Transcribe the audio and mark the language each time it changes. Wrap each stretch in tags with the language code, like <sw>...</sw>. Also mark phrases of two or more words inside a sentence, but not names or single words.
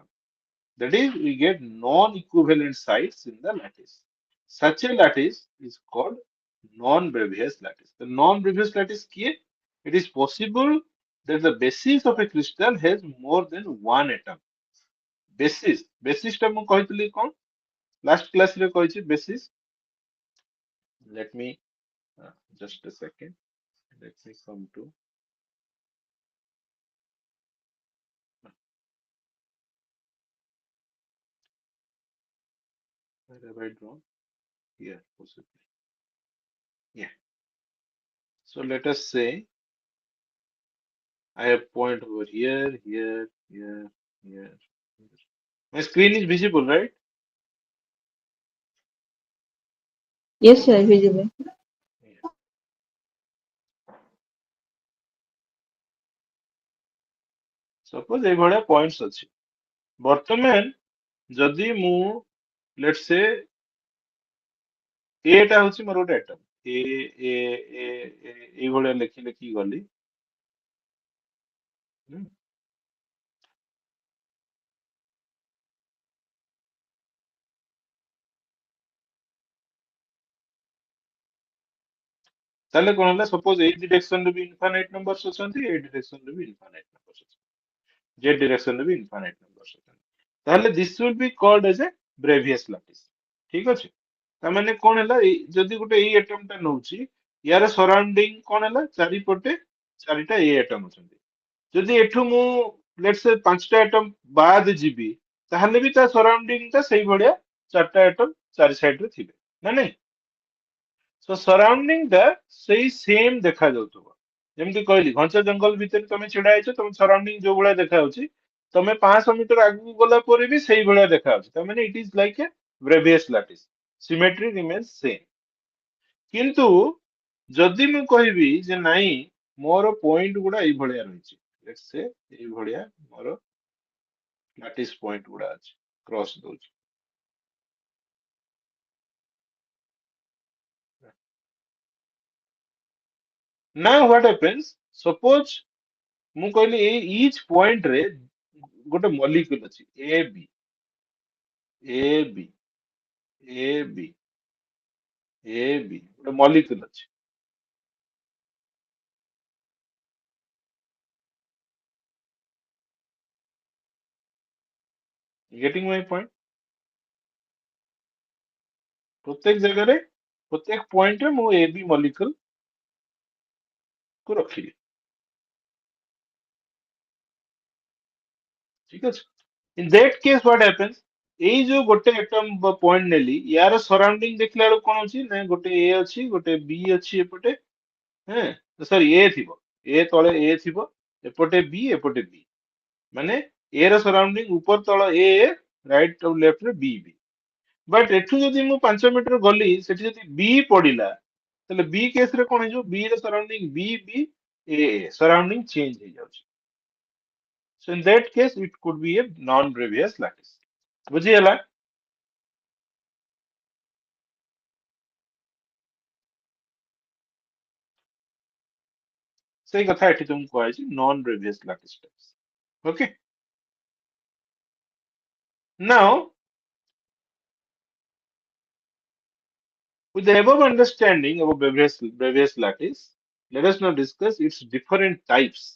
<en>That is, we get non-equivalent sites in the lattice. Such a lattice is called non-Bravais lattice. The non-Bravais lattice kiye? It is possible that the basis of a crystal has more than one atom.</en> <or>Basis ଟା ମୁଁ କହିଥିଲି କଣ? Last class ରେ କହିଛି basis.</or> <en>Let me just a second. Let me come to. Where have I drawn? Here, possibly. Yeah. So let us say I have point over here, here, here, here. My screen is visible, right? Yes, sir. Visible.</en> <or>Yeah. Suppose ଏଇଭଳିଆ points ଅଛି। ବର୍ତ୍ତମାନ ଯଦି ମୁଁ</or> <en>let's say</en> <or>A ଟା ହଉଛି ମୋର ଗୋଟେ atom, A ଏଇଭଳିଆ ଲେଖି ଲେଖି ଗଲି। ହୁଁ। ତାହେଲେ କଣ ହେଲା, suppose ଏଇ direction ରେ ବି</or> <en>infinite numbers</en> <or>ଅଛନ୍ତି, ଏଇ direction ରେ ବି</or> <en>infinite numbers</en> <or>ଅଛନ୍ତି, Z direction ରେ ବି</or> <en>infinite numbers</en> <or>ଅଛନ୍ତି।</or> <en>ତାହେଲେ this will be called as a Bravais lattice।</en> <or>ଠିକ ଅଛି। ତାମାନେ କଣ ହେଲା, ଯଦି ଗୋଟେ ଏଇ atom ଟା ନଉଛି, ୟାର ସରାଉଣ୍ଡିଂ କଣ ହେଲା, ଚାରିପଟେ ଚାରିଟା A atom ଅଛନ୍ତି। ଯଦି ଏଠୁ ମୁଁ</or> <en>let's say</en> <or>5ଟା atom ବାଦ ଯିବି, ତାହେଲେ ବି ତା ସରାଉଣ୍ଡିଂ ଟା ସେଇ ଭଳିଆ ଚାରିଟା ଆଟମ ଚାରି ସାଇଡ ରେ ଥିବେ ନା ନାଇଁ?</or> <en>so surrounding</en> <or>ଟା ସେଇ ସେମ ଦେଖା ଯାଉଥିବ। ଯେମିତି କହିଲି ଘଞ୍ଚ ଜଙ୍ଗଲ ଭିତରେ ତମେ ଛିଡା ହେଇଛ, ତମ ସରାଉଣ୍ଡିଂ ଯୋଉ ଭଳିଆ ଦେଖାଯାଉଛି, ତମେ 500 ମିଟର ଆଗକୁ ଗଲା ପରେ ବି ସେଇ ଭଳିଆ ଦେଖାଯାଉଛି।</or> <en>ତାମାନେ it is like a Bravais lattice, symmetry remains same.</en> <or>କିନ୍ତୁ ଯଦି ମୁଁ କହିବି ଯେ ନାଇଁ ମୋର ପଏଣ୍ଟ ଗୁଡା ଏଇଭଳିଆ ରହିଛି,</or> <en>let's say</en> <or>ଏଇଭଳିଆ ମୋର</or> <en>lattice point</en> <or>ଗୁଡା ଅଛି, କ୍ରସ୍ ଦଉଛି।</or> <en>Now what happens?</en> <or>Suppose ମୁଁ କହିଲି ଏଇ</or> <en>each point</en> <or>ରେ ଗୋଟେ molecule ଅଛି A B A B A B A B ଗୋଟେ molecule ଅଛି।</or> <en>Getting my point?</en> <or>ପ୍ରତ୍ୟେକ ଜାଗାରେ ପ୍ରତ୍ୟେକ point ରେ ମୁଁ A B molecule କୁ ରଖିଲି, ଠିକ ଅଛି?</or> <en>In that case what happens?</en> <or>ଏଇ ଯୋଉ ଗୋଟେ atom point ନେଲି, ୟାର ସରାଉଣ୍ଡିଂ ଦେଖିଲା ବେଳକୁ କଣ ଅଛି ନା ଗୋଟେ A ଅଛି, ଗୋଟେ B ଅଛି ଏପଟେ, ସରି A ଥିବ, A ତଳେ A ଥିବ, ଏପଟେ B, ଏପଟେ B, ମାନେ A ର ସରାଉଣ୍ଡିଂ ଉପର ତଳ A, ରାଇଟ୍ ଆଉ ଲେଫ୍ଟ ରେ B B। ବଟ୍ ଏଠୁ ଯଦି ମୁଁ 5 ମିଟର ଗଲି, ସେଠି ଯଦି B ପଡିଲା, ତାହେଲେ B କେସ୍ ରେ କଣ ହେଇଯିବ? B ର ସରାଉଣ୍ଡିଂ B B A A,</or> <en>surrounding change</en> <or>ହେଇଯାଉଛି।</or> <en>So in that case it could be a non-previous lattice.</en> <or>ବୁଝିହେଲା? ସେଇ କଥା ଏଠି ତୁମକୁ କୁହାଯାଇଛି</or> <en>non-previous lattice types. Okay? Now, with the above understanding of previous lattice, let us now discuss its different types.</en>